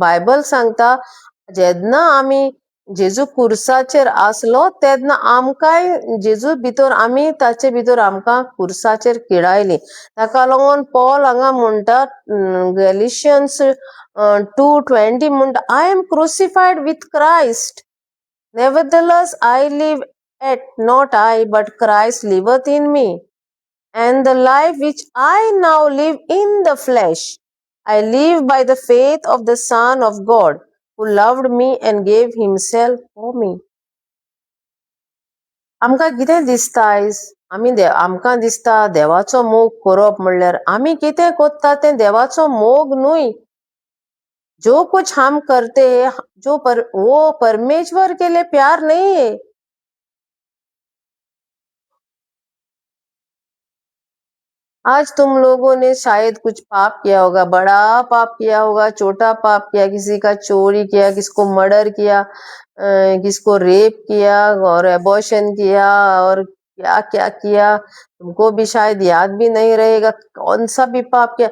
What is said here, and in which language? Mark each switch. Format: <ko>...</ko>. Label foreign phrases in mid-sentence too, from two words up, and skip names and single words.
<kok>बायबल सांगता जेन्ना आमी जेजू कुर्साचेर आसलो तेन्ना आमकांय जेजू भितर आमी ताचे भितर आमकां कुर्साचेर किडायली। ताका लागून पॉल हांगा म्हणटा गॅलिशियन्स 2:20 म्हणटा,</kok> <en>I am crucified with Christ, Nevertheless, I live, yet not I, but Christ liveth in me. And the life which I now live in the flesh, I live by the faith of the Son of God, who loved me and gave himself for me.</en> <kok>आमकां कितें दिसता आयज आमकां दिसता देवाचो मोग करप म्हणल्यार आमी कितें कोत्ता तें देवाचो मोग न्हय.</kok> <hi>जो कुछ हम करते हैं वो परमेश्वर के लिए प्यार नहीं है. आज तुम लोगों ने शायद कुछ पाप किया होगा, बड़ा पाप किया होगा, छोटा पाप किया, किसी का चोरी किया, किसको मर्डर किया, किसको रेप किया और एबॉर्शन किया और क्या क्या किया, तुमको भी शायद याद भी नहीं रहेगा कौन सा भी पाप किया.</hi>